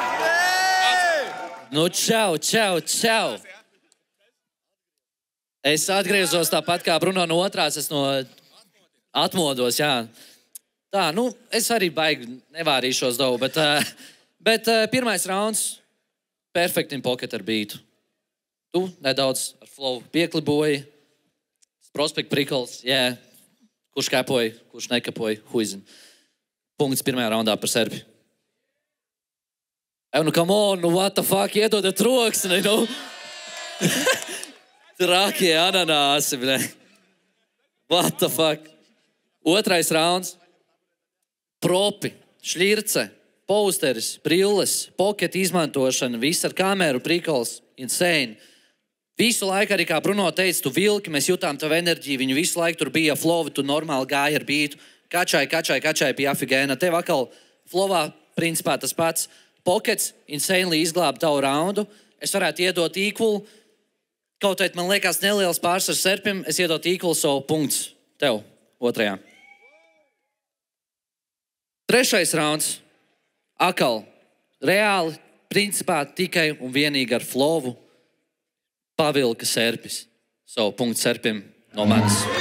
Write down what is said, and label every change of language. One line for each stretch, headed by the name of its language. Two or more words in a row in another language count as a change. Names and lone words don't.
Latvian: Nu, čau. Es atgriezos tāpat kā Bruno no otrās, es atmodos, jā. Tā, es arī baigi nevārīšos daudz, bet pirmais rauns
English: perfect in pocket
Latvian: ar beatu. Tu nedaudz ar flow piekliboji, prospekt prikals, jā. Kurš kapoja, kurš nekapoja, huizin. Punkts pirmajā raundā par Serbi.
English: Come on, what the fuck,
Latvian: iedodat troksni, Trakie ananāsi, ble.
English: What the fuck.
Latvian: Otrais rauns. Propi, šļirce, posteris, brilles, pocket izmantošana, viss ar kameru, prikals, insane. Visu laiku arī, kā Bruno teica, tu vilki, mēs jutām tavu enerģiju, viņu visu laiku tur bija flow, tu normāli gāji ar beatu, kačai pie afigēna. Tev atkal flowā, principā tas pats. Pockets, insanely izglāba tavu raundu. Es varētu iedot equal, kaut vai man liekas neliels pārsvars Serpim, es iedot
English: equal, so
Latvian: punkts tev otrajā. Trešais rauns, akal, reāli, principā tikai un vienīgi ar flowu, pavilka Serpis. So, punkts Serpim no manis.